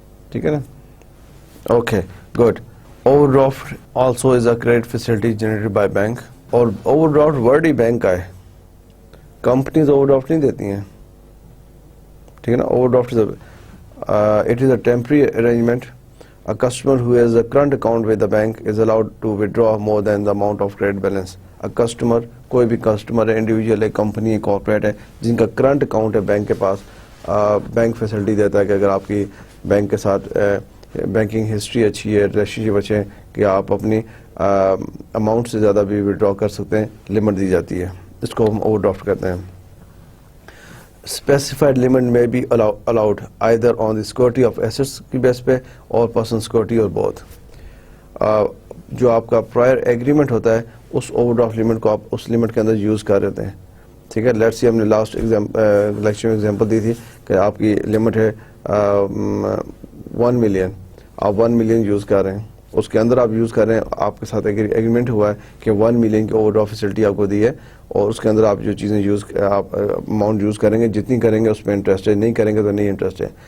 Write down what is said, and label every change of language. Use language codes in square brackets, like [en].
[ur] ٹھیک ہے نا, [en] Okay good. Overdraft also is a credit facility generated by bank. [ur] اور اوور ڈرافٹ ورڈ ہی bank کا ہے, کمپنیز اوور ڈرافٹ نہیں دیتی ہیں, ٹھیک ہے نا. [en] Overdraft it is a temporary arrangement. A customer who has a current account with the bank is allowed to withdraw more than the amount of credit balance. [ur] A customer, کوئی بھی customer ہے, individual ہے, company ہے, corporate ہے, جن کا current account ہے bank کے پاس, بینک فیسلٹی دیتا ہے کہ اگر آپ کی بینک کے ساتھ بینکنگ ہسٹری اچھی ہے, ریلیشن شپ اچھے ہیں, کہ آپ اپنی اماؤنٹ سے زیادہ بھی ودرا کر سکتے ہیں, لمٹ دی جاتی ہے. اس کو ہم اوور ڈرافٹ کہتے ہیں. [en] Specified limit may be allowed either on the security of assets [ur] کی بیس پہ [en] اور personal security اور both. [ur] جو آپ کا prior agreement ہوتا ہے, اس اوور ڈرافٹ لمٹ کو آپ اس لمٹ کے اندر یوز کر رہتے ہیں. ٹھیک ہے, لیٹس سی ہم نے لاسٹ لیکچر میں ایگزامپل دی تھی کہ آپ کی لمٹ ہے 1 ملین, آپ 1 ملین یوز کر رہے ہیں, اس کے اندر آپ یوز کر رہے ہیں, آپ کے ساتھ ایگریمنٹ ہوا ہے کہ 1 ملین کی اوور ڈرافٹ فیسلٹی آپ کو دی ہے, اور اس کے اندر آپ جو چیزیں آپ اماؤنٹ یوز کریں گے, جتنی کریں گے اس پہ انٹرسٹ ہے, نہیں کریں گے تو نہیں انٹرسٹ ہے.